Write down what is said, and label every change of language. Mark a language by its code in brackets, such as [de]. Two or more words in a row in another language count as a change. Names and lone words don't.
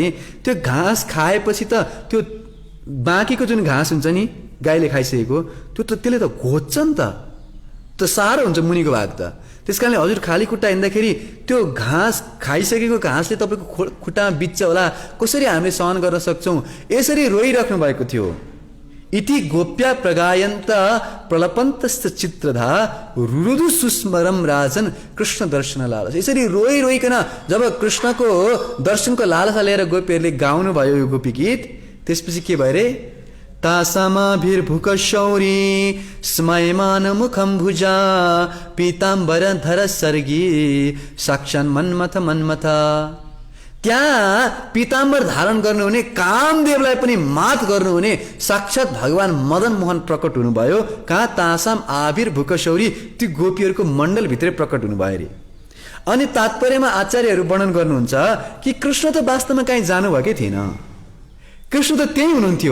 [ne] त्यो घाँस खाएपछि त त्यो बाँकीको जुन घाँस हुन्छ नि गाईले खाइसकेको, त्यसले त घोच्छ नि त साह्रो हुन्छ मुनिको भाग त। त्यस कारणले हजुर खाली खुट्टा हिँड्दाखेरि त्यो घाँस खाइसकेको घाँसले तपाईँको खुट्टामा बित्छ होला। कसरी हामीले सहन गर्न सक्छौँ? यसरी रोइराख्नु भएको थियो। [sa] इति गोप्या प्रगायन्त प्रलपन्तस्त चित्रधा रुरुदु सुस्मरम राजन कृष्ण दर्शन लालस। [ne] यसरी रोइकन जब कृष्णको दर्शनको लालसा लिएर गोपीहरूले गाउनु भयो यो गोपी गीत, त्यसपछि के भयो रे? [sa] तासामाभिर्भुक शौरी स्मयमान मुखम भुजा पीताम्बर धर सर्गी साक्षान् मन्मथ। [ne] त्यहाँ पीताम्बर धारण गर्नुहुने कामदेवलाई पनि मात गर्नुहुने साक्षात भगवान मदन मोहन प्रकट हुनुभयो। कहाँ? [sa] तासाम आविर्भुक शौरी, [ne] ती गोपीहरूको मण्डलभित्रै प्रकट हुनुभयो अरे। अनि तात्पर्यमा आचार्यहरू वर्णन गर्नुहुन्छ कि कृष्ण त वास्तवमा कहीँ जानुभएकै थिएन, कृष्ण त त्यही हुनुहुन्थ्यो।